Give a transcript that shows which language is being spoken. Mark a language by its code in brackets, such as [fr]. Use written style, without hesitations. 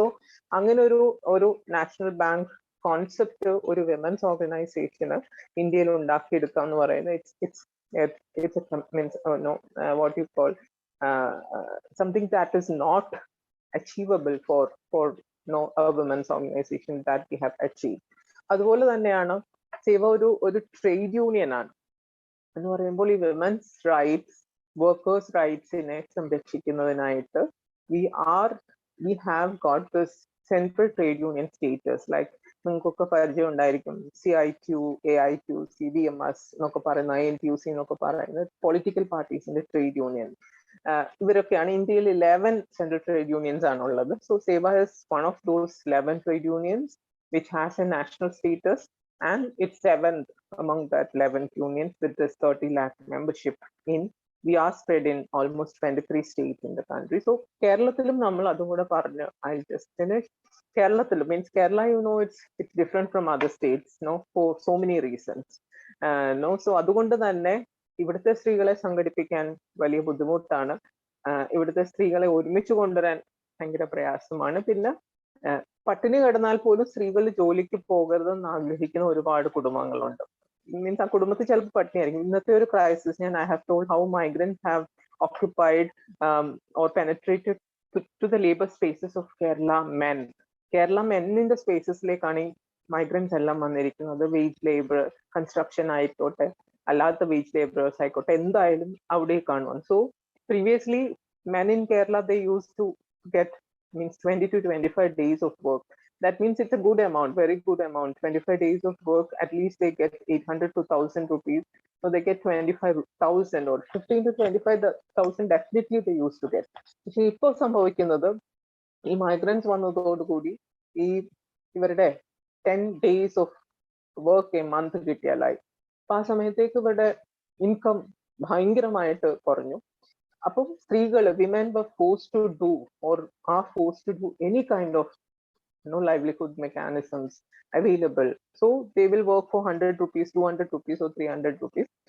[en] So അങ്ങനെ ഒരു national bank concept ഒരു women's organization [ml] ഇന്ത്യയിൽ ഉണ്ടാക്കിയെടുക്കുക എന്ന് പറയുന്നത് [en] it's a means what you call something that is not achievable for a women's organization that we have achieved. [ml] അതുപോലെ തന്നെയാണ് സേവ ഒരു ട്രേഡ് യൂണിയൻ ആണ് എന്ന് പറയുമ്പോൾ ഈ women's rights, workers റൈറ്റ്സിനെ സംരക്ഷിക്കുന്നതിനായിട്ട് [en] We have got this central trade union status. [ml] Like നിങ്ങൾക്കൊക്കെ പരിചയം ഉണ്ടായിരിക്കും, CIQ, AIQ, CBMS എന്നൊക്കെ പറയുന്ന, ANTUC എന്നൊക്കെ പറയുന്നത് പൊളിറ്റിക്കൽ പാർട്ടീസിന്റെ ട്രേഡ് യൂണിയൻ. ഇവരൊക്കെയാണ് ഇന്ത്യയിൽ 11 സെൻട്രൽ ട്രേഡ് യൂണിയൻസ് ആണുള്ളത്. [en] So Sewa is one of those 11 trade unions which has a national status, and it's 7th among that 11 unions with this 30 lakh membership in. We are spread in almost 23 states in the country. So [ml] Keralathilum nammal adum kuda paranju. [en] I'll just finish. Keralathilum means Kerala, it's different from other states, for so many reasons. [ml] So അതുകൊണ്ട് തന്നെ ഇവിടുത്തെ സ്ത്രീകളെ സംഘടിപ്പിക്കാൻ വലിയ ബുദ്ധിമുട്ടാണ്. ഇവിടുത്തെ സ്ത്രീകളെ ഒരുമിച്ച് കൊണ്ടുവരാൻ ഭയങ്കര പ്രയാസമാണ്. പിന്നെ പട്ടിണി കിടന്നാൽ പോലും സ്ത്രീകൾ ജോലിക്ക് പോകരുതെന്ന് ആഗ്രഹിക്കുന്ന ഒരുപാട് കുടുംബങ്ങളുണ്ട്. മീൻസ് ആ കുടുംബത്തിൽ ചിലപ്പോൾ പട്ടിണിയായിരിക്കും. ഇന്നത്തെ ഒരു crisis, [en] I have told how migrants have occupied or penetrated to the labor spaces of Kerala men [ml] സ്പേസസിലേക്കാണ് ഈ മൈഗ്രൻസ് എല്ലാം വന്നിരിക്കുന്നത്. വെയ്ജ് ലേബർ, കൺസ്ട്രക്ഷൻ ആയിക്കോട്ടെ, അല്ലാത്ത വെയ്ജ് ലേബറേഴ്സ് ആയിക്കോട്ടെ, എന്തായാലും അവിടേക്കാണ് വന്നത്. [en] So previously men in Kerala, they used to get 20 to 25 days of work. That means it's a good amount, very good amount. 25 days of work, at least they get 800 to 1,000 rupees. So they get 25,000 or 15 to 25,000 definitely they used to get. [ml] പക്ഷെ ഇപ്പോൾ സംഭവിക്കുന്നത്, ഈ migrants വന്നതോടുകൂടി ഇവരുടെ [en] 10 days of work a month [ml] കിട്ടിയാലായി. അപ്പൊ ആ സമയത്തേക്ക് ഇവരുടെ ഇൻകം ഭയങ്കരമായിട്ട് കുറഞ്ഞു. അപ്പം സ്ത്രീകള്, [en] women were forced to do or are forced to do any kind of livelihood mechanisms available. So they will work for 100 rupees, 200 rupees or 300 rupees.